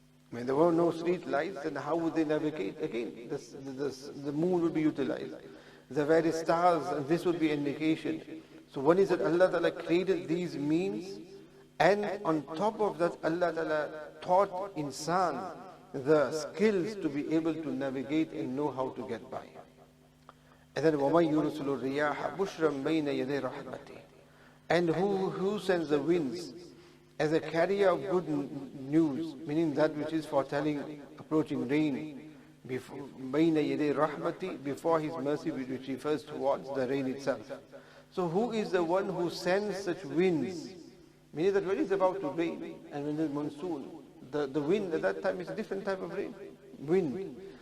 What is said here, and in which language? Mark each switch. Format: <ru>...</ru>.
<en>When there were no street lights, then how would they navigate? Again, the moon would be utilized. The various stars, and this would be indication. So one is that Allah Ta'ala created these means, and on top of that, Allah Ta'ala taught insan the skills to be able to navigate and know how to get by. And then</en> <ar>وَمَنْ يُرْسِلُ الرِّيَاحَ بُشْرًا بَيْنَ يَدَيْ رَحْمَتِهِ.</ar> <en>And who sends the winds as a carrier of good news, meaning that which is foretelling approaching rain,</en> <ar>بَيْنَ يَدَيْ رَحْمَتِهِ,</ar> <en>before His mercy, which refers towards the rain itself. So who is the one who sends such winds? Meaning that when it's about to rain, and when there's monsoon, the wind at that time is a different type of wind.</en>